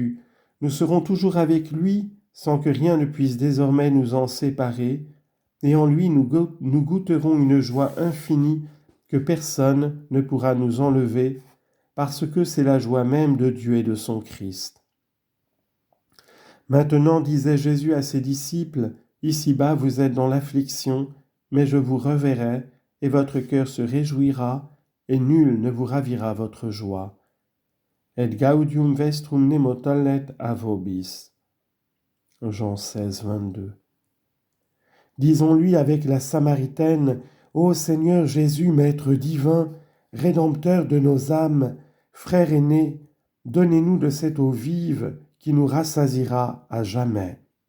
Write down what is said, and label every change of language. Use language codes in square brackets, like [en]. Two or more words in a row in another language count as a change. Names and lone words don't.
[fr] Nous serons toujours avec lui, sans que rien ne puisse désormais nous en séparer, et en lui nous goûterons une joie infinie que personne ne pourra nous enlever, parce que c'est la joie même de Dieu et de son Christ. Maintenant, disait Jésus à ses disciples, ici-bas vous êtes dans l'affliction, mais je vous reverrai, et votre cœur se réjouira, et nul ne vous ravira votre joie. [la] Et gaudium vestrum nemo tollet a vobis. [fr] Jean 16, 22. Disons-lui avec la Samaritaine, ô Seigneur Jésus, Maître divin, Rédempteur de nos âmes, Frère aîné, donnez-nous de cette eau vive qui nous rassasiera à jamais.